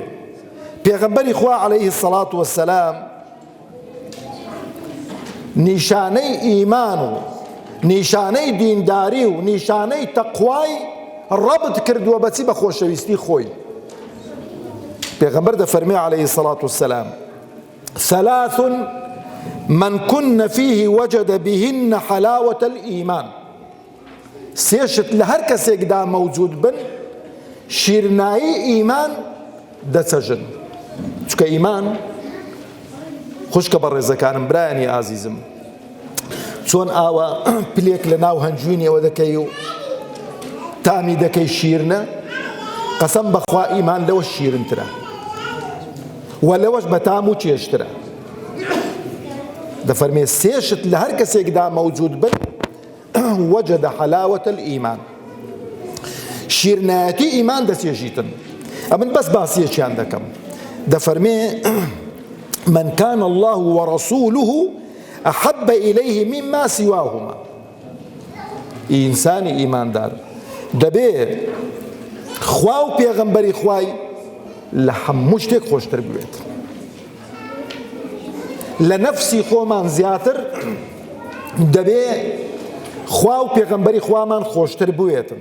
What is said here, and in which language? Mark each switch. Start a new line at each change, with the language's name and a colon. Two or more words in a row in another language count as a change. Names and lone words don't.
Central Kurdish: پێغەمبەری خوا
Arabic: عەلەیهی سەڵات وەسەلام
Central Kurdish: نیشانەی ئیمان و نیشانەی دینداری و نیشانەی تەقوای ڕەبط کردووە بەچی؟ بە خۆشەویستی خۆی. پێغەمبەر دەفەرمێ
Arabic: عەلەیهی سەڵات وەسەلام ثەلاث من كن فيه وجد بهن حلاوة الإيمان.
Central Kurdish: سێشت لە هەر کەسێکدا مەوجود بن، شیرنایی ئیمان دەچەژن. چونکە ئیمان، خوشکە بە ڕێزەکانم، برایانی ئازیزم، چۆن ئاوە پلێک لە ناو هەنجوینەوە دەکەی و تامی دەکەی شیرنە، قەسەم بەخوا ئیمان لەوە شیرنترە و لەوەش بە تام و چێشترە. دەفەرمێ سێشت لە هەر کەسێکدا مەوجود بن
Arabic: وجد حلاوة الإيمان،
Central Kurdish: شیرنایەتی ئیمان دەچێژیتن. ئەمن بەس باسیەکیان دەکەم.
Arabic: دەفەرمێ من كان الله ورسوله أحب إليه مما سواهما.
Central Kurdish: ئینسانی ئیماندار دەبێ خوا و پێغەمبەری خوای لە هەموو شتێک خۆشتر بوێت، لە نەفسی خۆمان زیاتر دەبێ خوا و پێغەمبەری خوامان خۆشتر بووێتن.